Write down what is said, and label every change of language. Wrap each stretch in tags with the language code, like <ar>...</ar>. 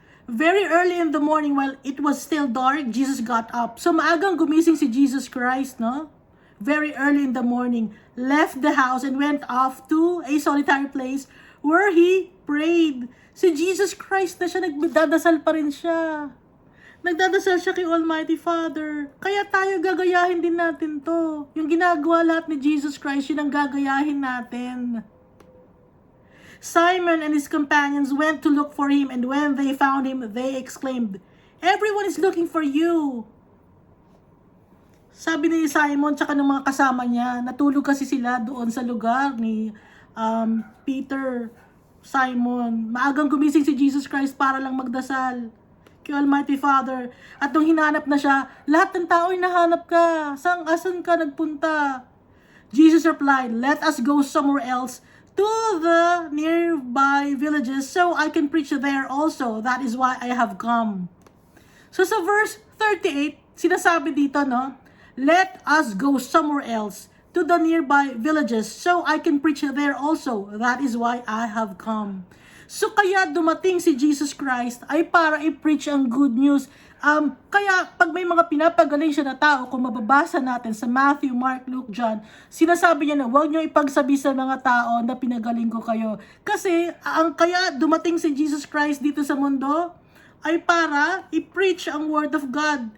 <en>Very early in the morning, while it was still dark, Jesus got up.</en> <tl>So maagang gumising si Jesus Christ, no?</tl> <en>Very early in the morning, left the house and went off to a solitary place where he prayed.</en> <tl>Si Jesus Christ na siya, nagdadasal pa rin siya. Nagdadasal siya kay Almighty Father. Kaya tayo gagayahin din natin to. Yung ginagawa lahat ni Jesus Christ, yun ang gagayahin natin.</tl> <en>Simon and his companions went to look for him, and when they found him, they exclaimed, "Everyone is looking for you."</en> <tl>Sabi ni Simon tsaka ng mga kasama niya, natulog kasi sila doon sa lugar ni Peter, Simon. Maagang gumising si Jesus Christ para lang magdasal kay Almighty Father. At nung hinanap na siya, lahat ng tao hinahanap ka. Asan ka nagpunta?</tl> <en>Jesus replied, "Let us go somewhere else to the nearby villages so I can preach there also. That is why I have come."</en> <tl>So sa verse 38, sinasabi dito, no?</tl> <en>Let us go somewhere else to the nearby villages so I can preach there also. That is why I have come.</en> <tl>So kaya dumating si Jesus Christ ay para i-preach ang good news. Kaya pag may mga pinapagaling siya na tao, kung mababasa natin sa Matthew, Mark, Luke, John, sinasabi niya na huwag niyo ipagsabi sa mga tao na pinagaling ko kayo. Kasi kaya dumating si Jesus Christ dito sa mundo ay para i-preach ang word of God.</tl>